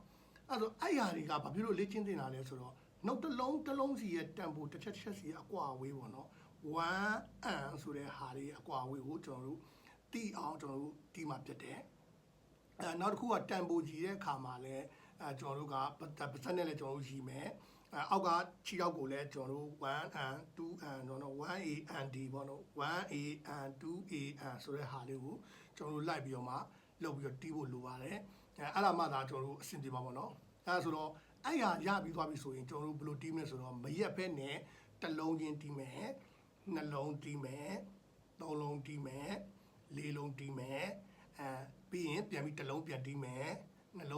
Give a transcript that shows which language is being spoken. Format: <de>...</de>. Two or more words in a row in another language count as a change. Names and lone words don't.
<my>အဲ့ဆိုအဲ့ဟာတွေကဘာဖြစ်လို့လေ့ကျင့်သင်တာလဲဆိုတော့နှုတ်တစ်လုံးစီရဲ့တန်ဖိုးတစ်ချက်စီရဲ့အကွာအဝေးပေါ့နော်1 ဆိုတဲ့ဟာတွေအကွာအဝေးကိုကျွန်တော်တို့တီး အောင်ကျွန်တော်တို့တီးမှပြတ်တယ်နောက်တစ်ခုကတန်ဖိုးကြီးတဲ့အခါမှာလည်းကျွန်တော်တို့ကပါစက်နဲ့လည်းကျွန်တော်တို့ရှိမယ်အောက်ကခြေထောက်ကိုလည်းကျွန်တော်တို့</my> <en>1 and 2 and</en> <my>ကျွန်တော်</my> <en>1A and D</en> <my>ပေါ့နော်</my> <en>1A and 2A and</en> <my>ဆိုတဲ့ဟာ လေးကိုကျွန်တော်တို့လိုက်ပြီးတော့မှလုပ်ပြီးတော့တီးဖို့လိုပါတယ်အဲ့ဒါမှသာကျွန်တော်တို့အဆင်ပြေပါပေါ့နော်အဲ့ဒါဆိုတော့အဲ့ဟာရပြီးသွားပြီဆိုရင်ကျွန်တော်တို့ဘယ်လိုတီးမလဲဆိုတော့မရက် ဖက်နဲ့တစ်လုံးချင်းတီးမယ်နှလုံးတီးမယ်သုံးလုံးတီးမယ်လေးလုံးတီးမယ်ပြီးရင်ပြန်ပြီးတစ်လုံးပြန်တီးမယ်နှလုံး</my>